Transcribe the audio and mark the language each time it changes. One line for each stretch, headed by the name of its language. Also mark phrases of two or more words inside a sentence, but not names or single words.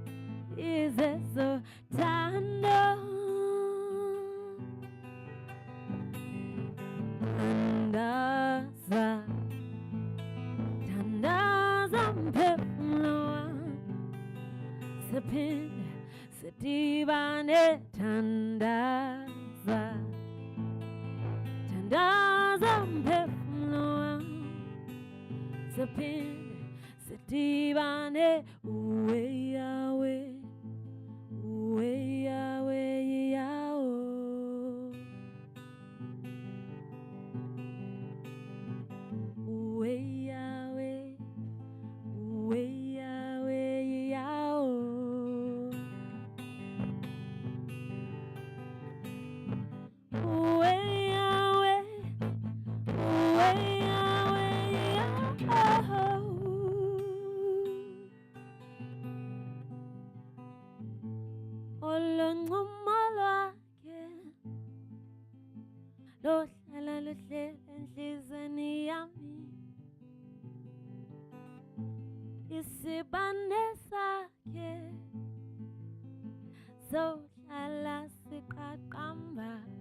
Xhosa: izezothando thandaza mphefumlo wam siphinde sidibane thandaza mphefumlo wam siphinde sidibane uwe Yahweh, uwe Yahweh, Yahweh, uwe Yahweh, uwe Yahweh, Yahweh, uwe Yahweh, uwe Yahweh, Yahweh.
Zulu: Oloncumo lwakhe lohlala luhlele enhliziyweni yami, isibane sakhe sohlala siqaqamba,